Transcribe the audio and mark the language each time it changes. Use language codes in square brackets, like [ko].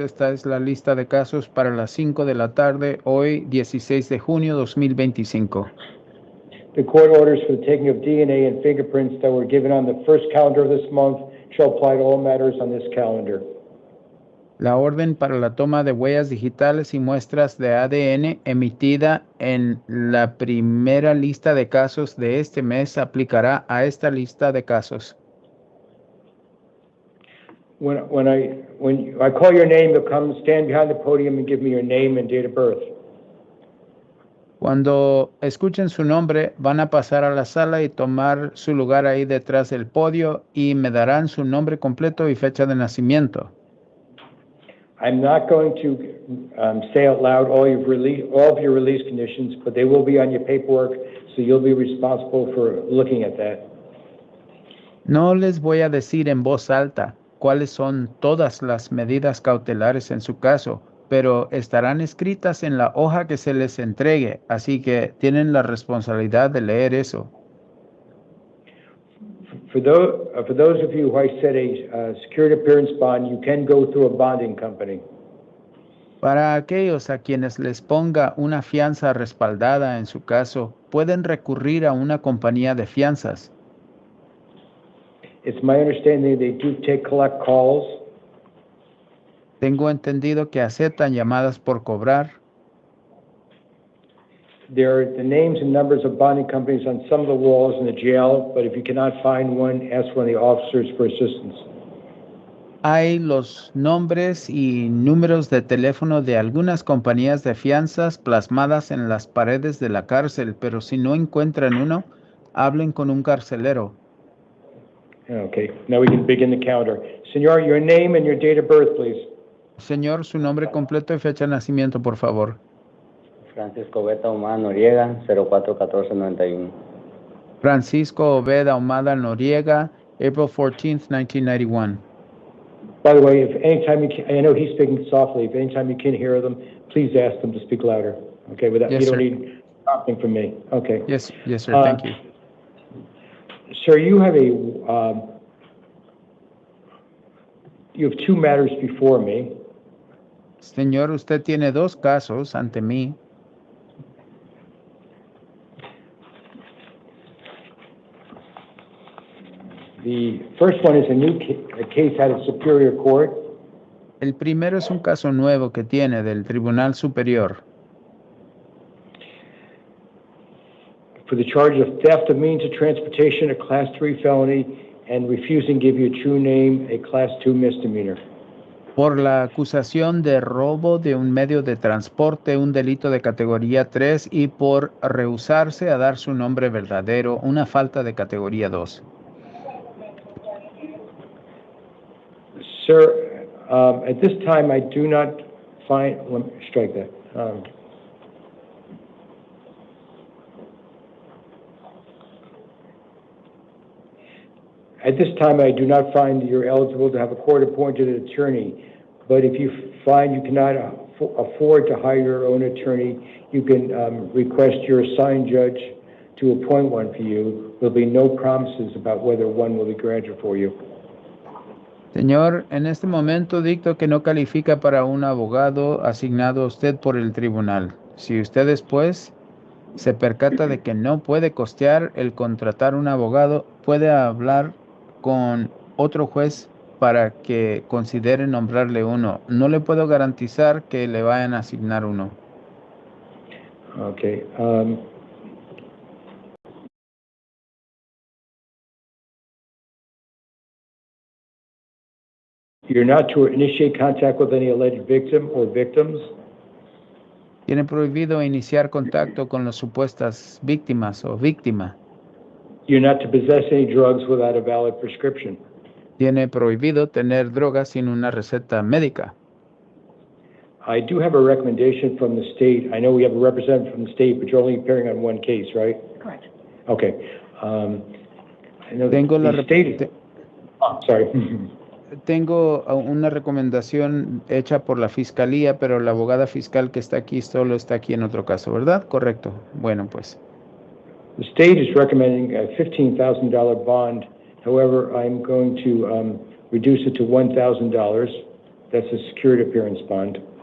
[es] Esta es la lista de casos para las 5 de la tarde, hoy 16 de junio 2025. [en] The court orders for the taking of DNA and fingerprints that were given on the first calendar of this month shall apply to all matters on this calendar. [es] La orden para la toma de huellas digitales y muestras de ADN emitida en la primera lista de casos de este mes aplicará a esta lista de casos. [en] When I call your name, you'll come stand behind the podium and give me your name and date of birth. [es] Cuando escuchen su nombre, van a pasar a la sala y tomar su lugar ahí detrás del podio y me darán su nombre completo y fecha de nacimiento. [en] I'm not going to say out loud all of your release conditions, but they will be on your paperwork, so you'll be responsible for looking at that. [es] No les voy a decir en voz alta cuáles son todas las medidas cautelares en su caso, pero estarán escritas en la hoja que se les entregue, así que tienen la responsabilidad de leer eso. [en] For those of you who I said a security appearance bond, you can go through a bonding company. [es] Para aquellos a quienes les ponga una fianza respaldada en su caso, pueden recurrir a una compañía de fianzas. [en] It's my understanding they do collect calls. [es] Tengo entendido que aceptan llamadas por cobrar. [en] There are the names and numbers of bonding companies on some of the walls in the jail, but if you cannot find one, ask one of the officers for assistance. [es] Hay los nombres y números de teléfono de algunas compañías de fianzas plasmadas en las paredes de la cárcel, pero si no encuentran uno, hablen con un carcelero. [en] Okay, now we can begin the calendar. Senor, your name and your date of birth, please. [es] Señor, su nombre completo y fecha de nacimiento, por favor. Francisco Beta Humada Noriega, 04-14-91. [en] Francisco Obeda Humada Noriega, April 14th, 1991. By the way, if anytime I know he's speaking softly, if anytime you can hear them, please ask them to speak louder. Okay, without, yes, you don't sir. need prompting from me. Okay. Yes, sir, thank you. Sir, you have you have two matters before me. [es] Señor, usted tiene dos casos ante mí. [en] The first one is a case out of Superior Court. [es] El primero es un caso nuevo que tiene del Tribunal Superior. [en] for the charge of theft of means of transportation, a Class 3 felony, and refusing to give you a true name, a Class 2 misdemeanor. [es] Por la acusación de robo de un medio de transporte, un delito de categoría 3, y por rehusarse a dar su nombre verdadero, una falta de categoría 2. [en] Sir, at this time, I do not find, let me strike that. At this time, I do not find that you're eligible to have a court-appointed attorney, but if you find you cannot afford to hire your own attorney, you can request your assigned judge to appoint one for you. There'll be no promises about whether one will be granted for you. [es] Señor, en este momento dicto que no califica para un abogado asignado a usted por el tribunal. Si usted después se percata de que no puede costear el contratar un abogado, puede hablar con otro juez para que considere nombrarle uno. No le puedo garantizar que le vayan a asignar uno. [en] Okay. You're not to initiate contact with any alleged victim or victims. [es] Tiene prohibido iniciar contacto con las supuestas víctimas o víctima. [en] You're not to possess any drugs without a valid prescription. [es] Tiene prohibido tener drogas sin una receta médica. [en] I do have a recommendation from the state. I know we have a representative from the state, but you're only appearing on one case, right? Correct. Okay. I know [es] Tengo la [en] the state. Sorry. [es] Tengo una recomendación hecha por la fiscalía, pero la abogada fiscal que está aquí solo está aquí en otro caso, ¿verdad? Correcto. Bueno, pues. [en] The state is recommending a $15,000 bond. However, I'm going to reduce it to $1,000. That's a secured appearance bond.